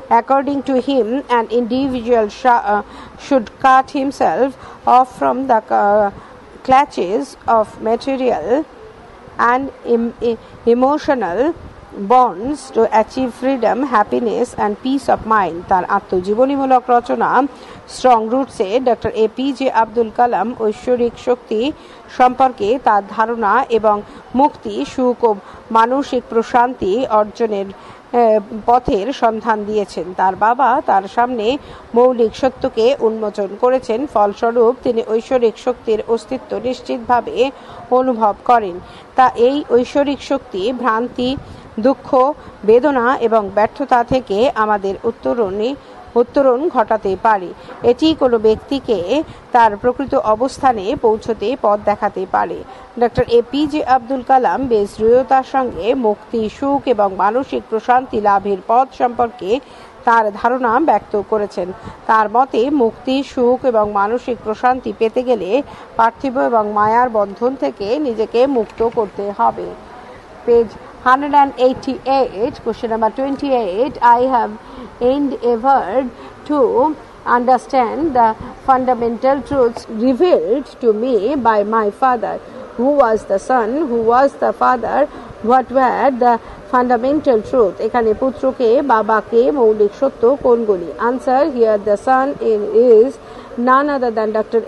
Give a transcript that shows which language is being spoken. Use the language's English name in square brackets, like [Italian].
[English] According to him, an individual should cut himself off from the clutches of material and emotional bonds to achieve freedom, happiness and peace of mind. [Bangla] তার আত্মজীবনীমূলক রচনা strong রুটসে doctor APJ Abdul Kalam ঐশ্বরিক শক্তি সম্পর্কে তার ধারণা এবং মুক্তি, সুখ ও মানসিক প্রশান্তি অর্জনের পথের সন্ধান দিয়েছেন। তার বাবা তার সামনে মৌলিক সত্যকে উন্মোচন করেছেন। ফলস্বরূপ তিনি ঐশ্বরিক শক্তির অস্তিত্ব নিশ্চিতভাবে অনুভব করেন। তা এই ঐশ্বরিক শক্তি ভ্রান্তি, দুঃখ, বেদনা এবং ব্যর্থতা থেকে আমাদের উত্তরণ ঘটাতে পারে। এটি কোনো ব্যক্তিকে তার প্রকৃত অবস্থানে পৌঁছতে পথ দেখাতে পারে। ডক্টর এপিজে আব্দুল কালাম বেশ দৃঢ়তার সঙ্গে মুক্তি, সুখ এবং মানসিক প্রশান্তি লাভের পথ সম্পর্কে তার ধারণা ব্যক্ত করেছেন। তার মতে মুক্তি, সুখ এবং মানসিক প্রশান্তি পেতে গেলে পার্থিব এবং মায়ার বন্ধন থেকে নিজেকে মুক্ত করতে হবে। [English] Page 188, question number 28. I have endeavored to understand the fundamental truths revealed to me by my father. Who was the son? Who was the father? What were the fundamental truth? [Bangla] এখানে পুত্রকে, বাবাকে, মৌলিক সত্য কোনগুলি? [English] Answer. Here the son is none other than Dr.